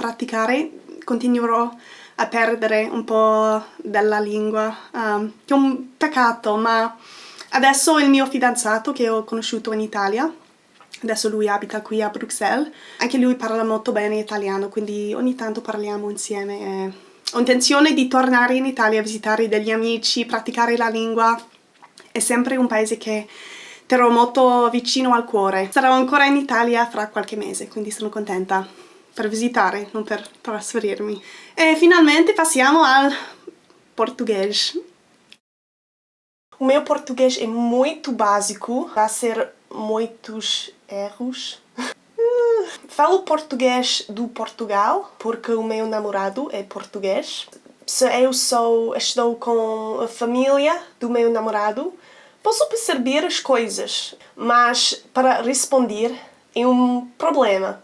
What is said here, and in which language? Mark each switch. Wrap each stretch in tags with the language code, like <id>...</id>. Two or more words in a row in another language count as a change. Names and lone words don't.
<it>praticare continuerò a perdere un po' della lingua, che è un peccato, ma adesso il mio fidanzato che ho conosciuto in Italia, adesso lui abita qui a Bruxelles, anche lui parla molto bene italiano, quindi ogni tanto parliamo insieme e ho intenzione di tornare in Italia a visitare degli amici, praticare la lingua, è sempre un paese che terrò molto vicino al cuore. Sarò ancora in Italia fra qualche mese, quindi sono contenta per visitare, non per trasferirmi. E finalmente passiamo al português.</it> <pt>O meu português é muito básico, vai ser muitos erros. Falo português do Portugal, porque o meu namorado é português. Se eu estou com a família do meu namorado, posso perceber as coisas, mas para responder é um problema.</pt>